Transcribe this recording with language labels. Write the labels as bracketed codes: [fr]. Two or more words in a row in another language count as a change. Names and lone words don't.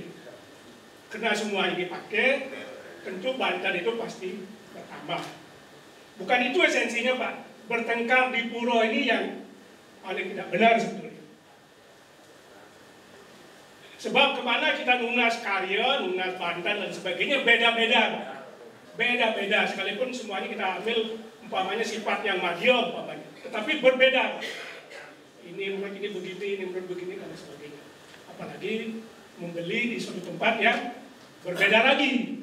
[id] Karena semuanya dipakai, tentu Banten itu pasti bertambah. Bukan itu esensinya Pak. Bertengkar di Puro ini yang paling tidak benar sebetulnya. Sebab kemana kita [ban] nunas karya, nunas Banten [id] dan sebagainya beda-beda Pak. Beda-beda, sekalipun semuanya kita ambil umpamanya sifat yang madya umpamanya. Tetapi berbeda Pak. Ini menurut ini begini, ini menurut begini dan sebagainya. Apalagi membeli di suatu tempat yang berbeda lagi.